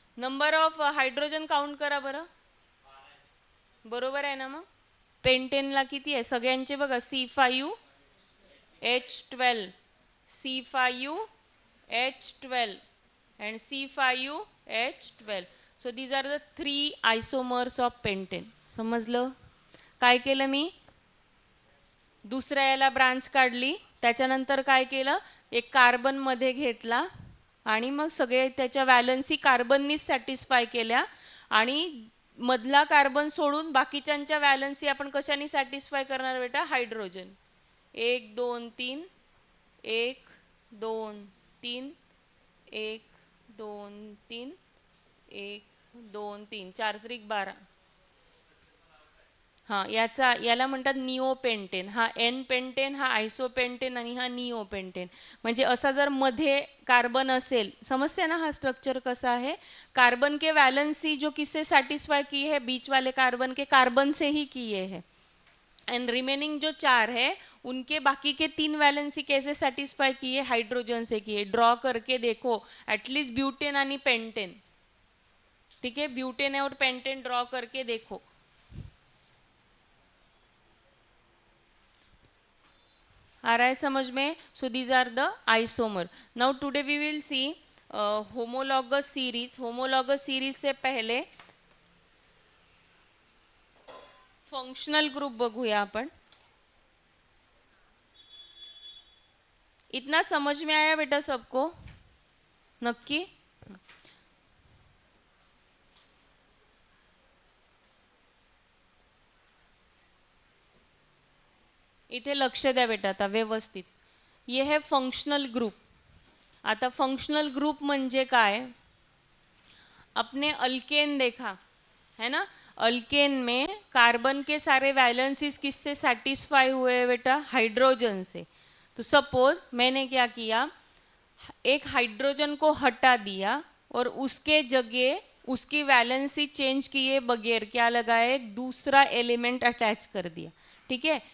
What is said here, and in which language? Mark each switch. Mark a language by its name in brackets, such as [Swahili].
[English] Number of hydrogen count करा बरं. [Marathi] बरोबर आहे ना? मग पेंटेनला किती आहे सगळ्यांचे बघा, C5H12, C5H12 and C5H12. [English] So these are the 3 isomers of pentane. [Marathi] समजलं? काय केलं मी? दुसऱ्या याला ब्रांच काढली, त्याच्यानंतर काय केलं, एक कार्बन मध्ये घेतला आणि मग सगळे त्याच्या वॅलन्सी कार्बननीच सॅटिस्फाय केल्या आणि मधला कार्बन सोडून बाकीच्यांच्या वॅलन्सी आपण कशाने सॅटिस्फाय करणार बेटा? हायड्रोजन. 1 2 3 1 2 3 1 2 3 1 2 3 4 त्रिक 12. हां, याला म्हणतात निओपेंटेन. हा एन पेंटेन, हा आयसोपेंटेन आणि हा निओपेंटेन. म्हणजे असा जर मध्ये कार्बन असेल, समजते ना हा स्ट्रक्चर कसा है? [Hindi] कार्बन के वैलेंसी जो किससे सैटिस्फाई की है? बीच वाले कार्बन के कार्बन से ही किए है. एंड रिमेनिंग जो 4 है उनके बाकी के 3 वैलेंसी कैसे सैटिस्फाई किए? हाइड्रोजन से किए. ड्रॉ करके देखो, एटलीस्ट ब्यूटेन आणि पेंटेन, ठीक है, ब्यूटेन और पेंटेन ड्रॉ करके देखो. आ रहा है समझ में? [English] So these are the isomer. Now today we will see homologous series. [Marathi] Homologous series [Hindi] से पहले [Marathi] फंक्शनल ग्रुप बघूया आपण. [Hindi] इतना समझ में आया बेटा सबको? [Marathi] नक्की? इथे लक्ष द्या बेटा आता व्यवस्थित. [Hindi] ये है फंक्शनल ग्रुप. [Marathi] आता फंक्शनल ग्रुप म्हणजे काय? [Hindi] अपने अल्केन देखा है ना, अल्केन में कार्बन के सारे वैलेंसीज किससे सैटिस्फाई हुए बेटा? हाइड्रोजन से. तो सपोज मैंने क्या किया, एक हाइड्रोजन को हटा दिया और उसके जगह उसकी वैलेंसी चेंज किए बगैर क्या लगाया, एक दूसरा एलिमेंट अटैच कर दिया, ठीक है.